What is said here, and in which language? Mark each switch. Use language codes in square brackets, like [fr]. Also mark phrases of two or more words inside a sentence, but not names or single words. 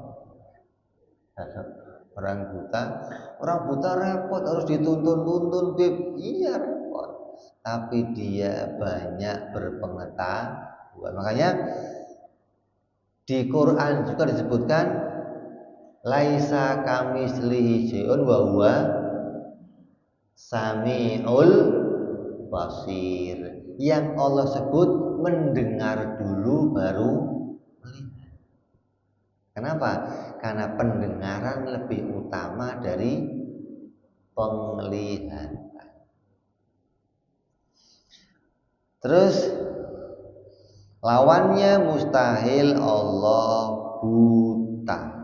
[id] Orang buta repot, harus dituntun-tuntun, Bib. Iya repot. Tapi dia banyak berpengetahuan. Makanya di Quran juga disebutkan [ar] ليس كمثله شيء وهو السميع البصير. [id] Yang Allah sebut mendengar dulu baru melihat. Kenapa? Karena pendengaran lebih utama dari penglihatan. Terus lawannya mustahil Allah buta.